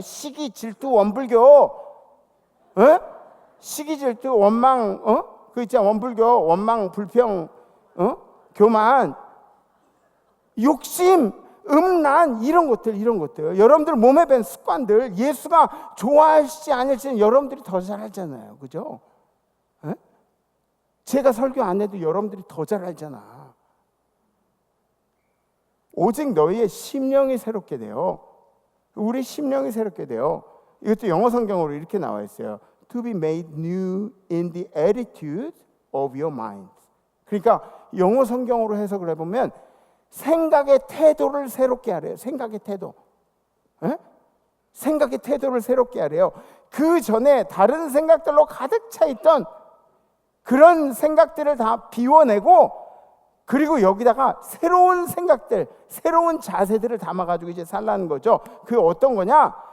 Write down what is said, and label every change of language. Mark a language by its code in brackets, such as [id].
[ko] 시기, 질투, 원불교, 시기, 질투, 원망, 그 있잖아, 원불교, 원망, 불평, 교만, 욕심, 음란 이런 것들 여러분들 몸에 밴 습관들 예수가 좋아하시지 않을지는 여러분들이 더 잘 알잖아요. 그죠? 제가 설교 안 해도 여러분들이 더 잘 알잖아. 오직 너희의 심령이 새롭게 돼요. 우리 심령이 새롭게 돼요. 이것도 영어 성경으로 이렇게 나와 있어요. [en] To be made new in the attitude of your mind. [ko] 그러니까 영어 성경으로 해석을 해보면 생각의 태도를 새롭게 하래요. 생각의 태도. 생각의 태도를 새롭게 하래요. 그 전에 다른 생각들로 가득 차 있던 그런 생각들을 다 비워내고 그리고 여기다가 새로운 생각들, 새로운 자세들을 담아가지고 이제 살라는 거죠. 그 어떤 거냐?